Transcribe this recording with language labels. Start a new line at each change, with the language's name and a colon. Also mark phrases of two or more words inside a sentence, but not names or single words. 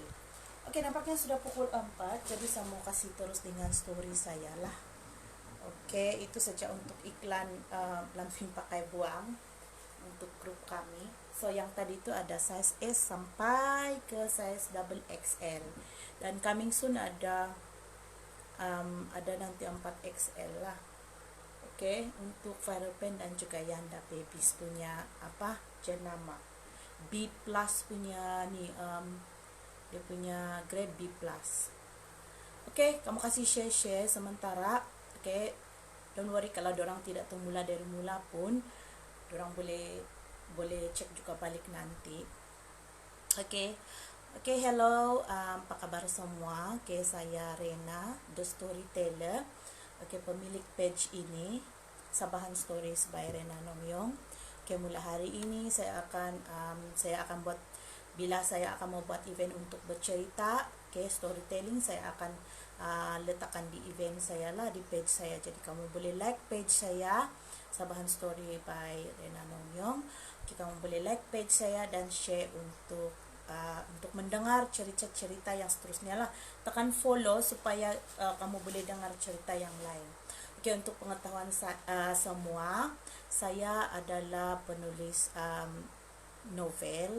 Malay: Okay, nampaknya sudah pukul 4, jadi saya mau kasih terus dengan story saya lah. Okay, itu saja untuk iklan lampion pakai buang untuk grup kami. So yang tadi itu ada size S sampai ke size double XL. Dan
English: coming soon
Malay: ada nanti 4XL lah. Oke, untuk viral pen dan juga Yanda Babies punya jenama B plus punya dia punya grade B plus. Oke, kamu kasih share sementara. Oke,
English: don't worry
Malay: kalau dorang tidak tahu mula dari mula pun, dorang boleh cek juga balik nanti. Oke. Oke, hello, apa kabar semua? Oke, saya Rena,
English: the storyteller.
Malay: Oke, pemilik page ini, Sabahan Stories by Rena Nomyong. Oke, mulai hari ini saya akan buat, bila saya akan membuat event untuk bercerita, oke, storytelling, saya akan letakkan di event saya lah, di page saya. Jadi kamu boleh like page saya, Sabahan Story by Rena Nomyong. Oke, kamu boleh like page saya dan share untuk mendengar cerita-cerita yang seterusnya lah. Tekan follow supaya kamu boleh dengar cerita yang lain. Oke, untuk pengetahuan semua, saya adalah penulis novel.